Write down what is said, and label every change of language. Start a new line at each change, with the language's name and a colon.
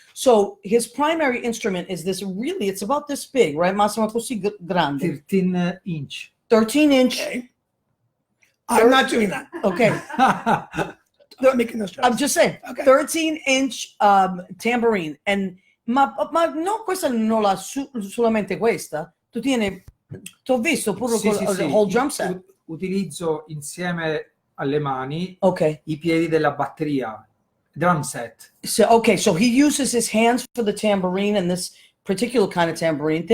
English: So his primary instrument is this. Really, it's about this big, right?
Italian: Massimo così grande,
English: 13 inch. 13-inch. Okay. I'm not doing that. Okay, I'm not making those jokes. I'm just saying. Okay. 13-inch tambourine.
Italian: And ma no, questa non la solamente questa. Tu tieni, t'ho visto pure Sì, con sì, il sì.
English: whole drum set.
Italian: Utilizzo insieme alle mani
English: Okay.
Italian: i piedi della batteria, drum set.
English: So he uses his hands for the tambourine and this particular kind of tambourine.